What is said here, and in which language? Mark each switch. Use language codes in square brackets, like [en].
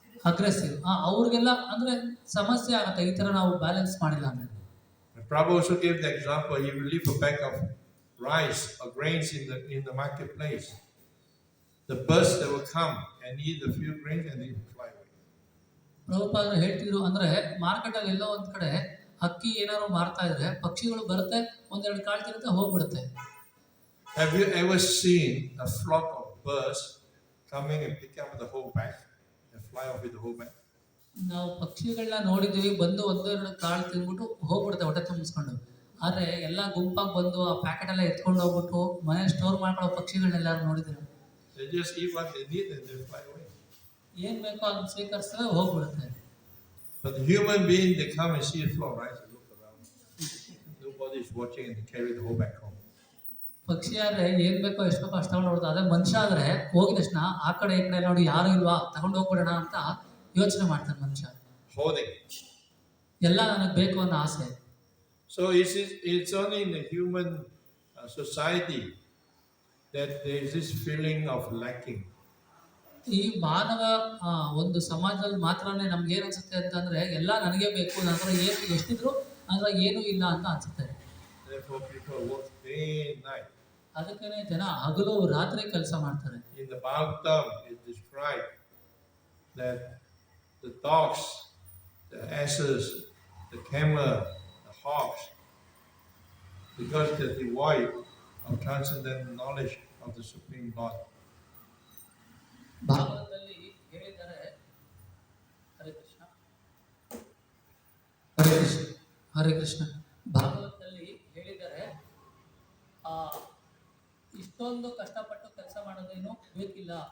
[kn] Aggressive ಅವ್ರಿಗೆಲ್ಲ ಅಂದರೆ ಸಮಸ್ಯೆ ಆಗುತ್ತೆ ಈ ಥರ ನಾವು ಬ್ಯಾಲೆನ್ಸ್ ಮಾಡಿಲ್ಲ ಅಂದರೆ. [en] Prabhu also gave the example, he will leave a bag of rice or grains in the marketplace. The birds that will come and eat a few grains and they fly away. [kn] ಪ್ರಭುಪಾದರು ಹೇಳ್ತಿದ್ರು, ಅಂದರೆ ಮಾರ್ಕೆಟಲ್ಲಿ ಎಲ್ಲೋ ಒಂದು ಕಡೆ ಅಕ್ಕಿ ಏನಾದ್ರು ಮಾರ್ತಾ ಇದ್ರೆ ಪಕ್ಷಿಗಳು ಬರುತ್ತೆ, ಒಂದೆರಡು ಕಾಳು ತಿನ್ನುತ್ತೆ, ಹೋಗ್ಬಿಡುತ್ತೆ. [en] Have you ever seen a flock of birds coming and pick up the whole bag and fly off with the whole bag? [kn] ನಾವು ಪಕ್ಷಿಗಳನ್ನ ನೋಡಿದ್ದೀವಿ, ಬಂದು ಒಂದೆರಡು ಕಾಳು ತಿಂದ್ಬಿಟ್ಟು ಹೋಗ್ಬಿಡುತ್ತೆ ಹೊಟ್ಟೆ ತುಂಬಿಸ್ಕೊಂಡು. ಆದರೆ ಎಲ್ಲ ಗುಂಪಾಗಿ ಬಂದು ಆ ಪ್ಯಾಕೆಟ್ ಎಲ್ಲ ಎತ್ಕೊಂಡು ಹೋಗ್ಬಿಟ್ಟು ಮನೆ ಸ್ಟೋರ್ ಮಾಡ್ಕೊಳ್ಳೋ ಪಕ್ಷಿಗಳನ್ನೆಲ್ಲರೂ ನೋಡಿದ್ದೀರಾ? [en] They just eat what they need and they fly away. [kn] ಏನು ಬೇಕೋ ಅದನ್ನ ಸ್ವೀಕರಿಸ್ತವೆ, ಹೋಗ್ಬಿಡುತ್ತೆ. [en] But the human being, they come and see a flock, right? They look around. Nobody is watching and they carry the whole bag home. [kn] ಪಕ್ಷಿ ಆದರೆ ಏನು ಬೇಕೋ ಎಷ್ಟು ಬೇಕೋ ಅಷ್ಟು ತಗೊಂಡು ಹೋಗ್ತದೆ. ಅದೇ ಮನುಷ್ಯ ಆದರೆ ಹೋಗಿದ ತಕ್ಷಣ ಆ ಕಡೆ ಈ ಕಡೆ ನೋಡಿ ಯಾರು ಇಲ್ವಾ ತಗೊಂಡು ಹೋಗ್ಬಿಡೋಣ ಅಂತ ಯೋಚನೆ ಮಾಡ್ತಾನೆ ಮನುಷ್ಯ. [en] Holding. [kn] ಎಲ್ಲ ನನಗೆ ಬೇಕು ಅನ್ನೋ ಆಸೆ. [en] So it's only in the human society that there is this feeling of lacking. [kn] ಈ ಮಾನವ ಒಂದು ಸಮಾಜದಲ್ಲಿ ಮಾತ್ರನೇ ನಮ್ಗೆ ಏನು ಅನ್ಸುತ್ತೆ ಅಂತಂದ್ರೆ ಎಲ್ಲ ನನಗೆ ಬೇಕು, ನನ್ನ ಹತ್ರ ಏನು ಎಷ್ಟಿದ್ರು ನನ್ನ ಏನೂ ಇಲ್ಲ ಅಂತ ಅನ್ಸುತ್ತೆ. [en] Therefore people work day and night. [kn] ಅದಕ್ಕೇ ಜನ ಹಗಲು ರಾತ್ರಿ ಕೆಲಸ ಮಾಡ್ತಾರೆ. [en] In the Bhagavatam it described that the dogs, the asses, the camel, the hawks, because they're devoid of transcendental knowledge of the Supreme Lord. [kn] ಭಾಗವತದಲ್ಲಿ ಹೇಳಿದ್ದಾರೆ, ಹರೇ ಕೃಷ್ಣ ಹರೇ ಕೃಷ್ಣ ಹರೇ ಕೃಷ್ಣ. ಭಾಗವತದಲ್ಲಿ ಹೇಳಿದ್ದಾರೆ, ಇಷ್ಟೊಂದು ಕಷ್ಟಪಟ್ಟು ಕೆಲಸ ಮಾಡೋದೇನು ಬೇಕಿಲ್ಲ.